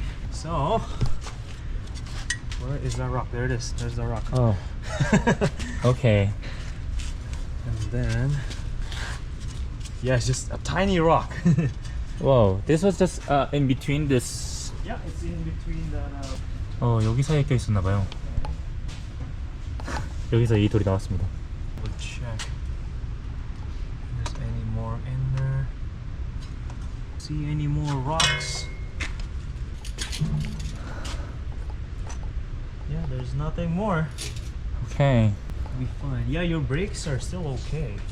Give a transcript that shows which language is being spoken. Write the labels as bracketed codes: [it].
[en] So, where is that rock? There it is. There's the rock. Oh. Okay. And then, yeah, it's just a tiny rock. Whoa. This was just in between this. Yeah, it's in between that. [ko] 여기 사이에 껴 있었나 봐요. 여기서 이 돌이 나왔습니다. [en] We'll check. If there's any more in there. See any more rocks? Yeah, there's nothing more. Okay. Be fine. Yeah, your brakes are still okay.